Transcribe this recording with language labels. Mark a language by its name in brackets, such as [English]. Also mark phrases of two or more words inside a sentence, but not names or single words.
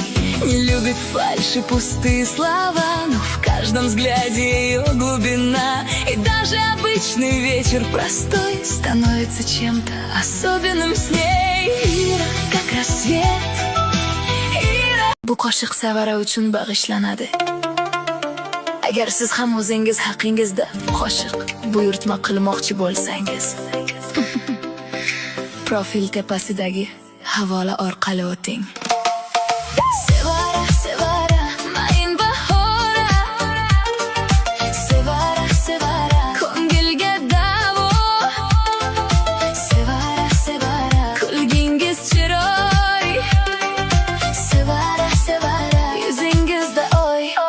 [Russian] Не любит фальшь и пустые слова, но в каждом взгляде ее глубина. И даже обычный вечер простой становится чем-то особенным с ней. Ира как рассвет, Ира. [Uzbek] Bu qo'shiq Sevara uchun bag'ishlanadi. Agar siz ham o'zingiz haqingizda qo'shiq buyurtma qilmoqchi bo'lsangiz, profil tepasidagi havola orqali o'ting. Sevara, Sevara, mayin bahora, Sevara, Sevara, ko'ngilga davo, Sevara, Sevara, kulgingiz chiroy, Sevara, Sevara, yuzingizda oy.